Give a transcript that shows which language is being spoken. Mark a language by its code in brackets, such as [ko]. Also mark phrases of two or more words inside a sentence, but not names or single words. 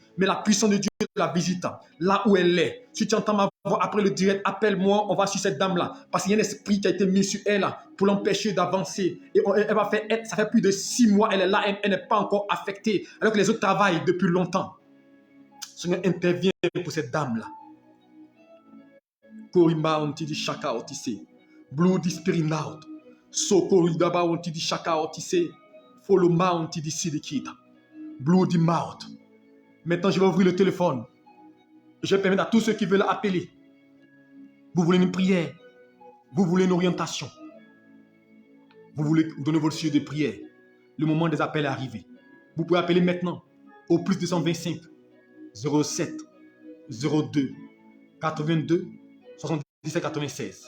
[fr] Mais la puissance de Dieu la visite là où elle est. Si tu entends ma voix après le direct, appelle-moi, on va sur cette dame là. Parce qu'il y a un esprit qui a été mis sur elle pour l'empêcher d'avancer. Et elle va faire, ça fait plus de 6 mois, elle est là, elle n'est pas encore affectée. Alors que les autres travaillent depuis longtemps. Seigneur, intervient pour cette dame là. Korima onti di shaka otise. Blue di spirit out. Soko idaba onti di shaka otise. Follow ma onti di sidikita. Blue di mouth. Maintenant, je vais ouvrir le téléphone. Je vais permettre à tous ceux qui veulent appeler. Vous voulez une prière. Vous voulez une orientation. Vous voulez donner votre sujet de prière. Le moment des appels est arrivé. Vous pouvez appeler maintenant au plus 225 07 02 82 77 96.